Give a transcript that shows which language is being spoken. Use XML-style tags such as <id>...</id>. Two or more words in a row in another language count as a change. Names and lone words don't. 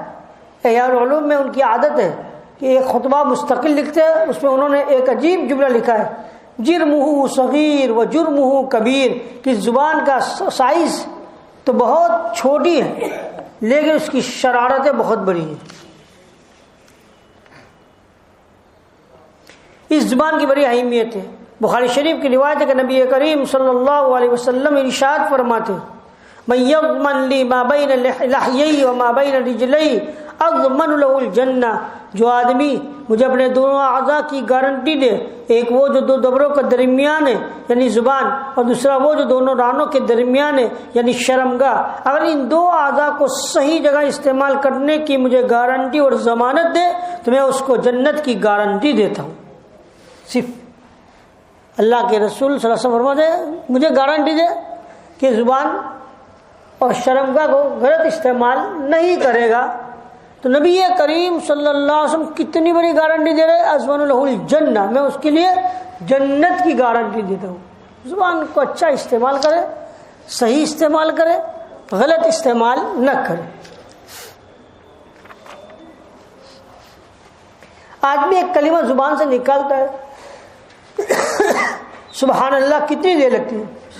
<ur>احیاء العلوم میں ان کی عادت ہے کہ ایک خطبہ مستقل لکھتے ہیں، اس میں انہوں نے ایک عجیب جملہ لکھا ہے،</ur> <ar>جرمہ صغیر و جرمہ کبیر،</ar> <ur>کہ زبان کا سائز تو بہت چھوٹی ہے لیکن اس کی شرارتیں بہت بڑی ہیں. اس زبان کی بڑی اہمیت ہے. بخاری شریف کی روایت ہے کہ نبی کریم</ur> <ar>صلی اللہ علیہ وسلم</ar> <ur>ارشاد فرماتے ہیں</ur> <ar>من یضمن لی ما بین لحیی و ما بین رجلی اضمن له الجنہ.</ar> <ur>جو آدمی مجھے اپنے دونوں اعضاء کی گارنٹی دے، ایک وہ جو دو دبروں کے درمیان ہے یعنی زبان، اور دوسرا وہ جو دونوں رانوں کے درمیان ہے یعنی شرمگاہ، اگر ان دو اعضاء کو صحیح جگہ استعمال کرنے کی مجھے گارنٹی اور ضمانت دے تو میں اس کو جنت کی گارنٹی دیتا ہوں. صرف اللہ کے رسول</ur> <ar>صلی اللہ علیہ وسلم</ar> <ur>فرماتے ہیں مجھے گارنٹی دے کہ زبان اور شرمگاہ کو غلط استعمال نہیں کرے گا. تو نبی کریم</ur> <ar>صلی اللہ علیہ وسلم</ar> <ur>کتنی بڑی گارنٹی دے رہے،</ur> <ar>اضمن له الجنہ،</ar> <ur>میں اس کے لیے جنت کی گارنٹی دیتا ہوں. زبان کو اچھا استعمال کرے، صحیح استعمال کرے، غلط استعمال نہ کرے. آدمی ایک کلمہ زبان سے نکالتا ہے</ur> <ar>سبحان اللہ</ar> <ur>کتنی دیر لگتی ہے.</ur>